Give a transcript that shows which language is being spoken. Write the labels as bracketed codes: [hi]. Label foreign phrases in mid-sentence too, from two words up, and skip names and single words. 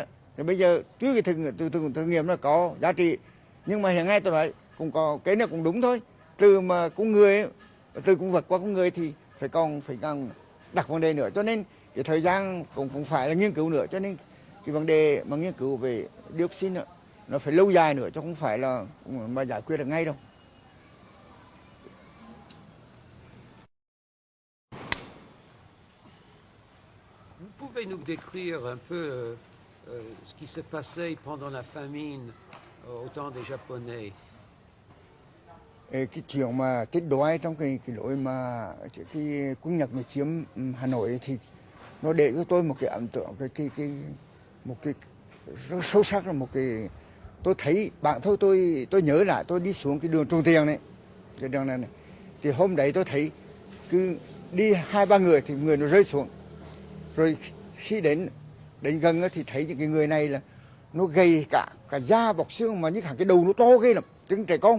[vi] Thì bây giờ tuy cái thực nghiệm nó có giá trị, nhưng mà hiện nay tôi nói cũng có cái này cũng đúng thôi, từ mà con người từ con vật qua con người thì phải còn đặt vấn đề nữa. Cho nên cái thời gian cũng phải là nghiên cứu nữa. Cho nên cái vấn đề mà nghiên cứu về dioxin nữa, nó phải lâu dài nữa chứ không phải là mà giải quyết được ngay đâu. [fr] Vous pouvez nous décrire un peu ce qui s'est passé pendant la famine au temps des Japonais? [vi] Cái chuyện mà chết đói trong cái lối mà cái quân Nhật mà chiếm Hà Nội thì nó để cho tôi một cái ấn tượng, một cái rất sâu sắc, là một cái tôi thấy bạn thôi. Tôi nhớ lại tôi đi xuống cái đường Trần Tiền này, cái đường này, thì hôm đấy tôi thấy cứ đi 2-3 người thì người nó rơi xuống, rồi khi đến gần thì thấy những cái người này là nó gầy cả da bọc xương, mà như cả cái đầu nó to ghê lắm, chứng trẻ con.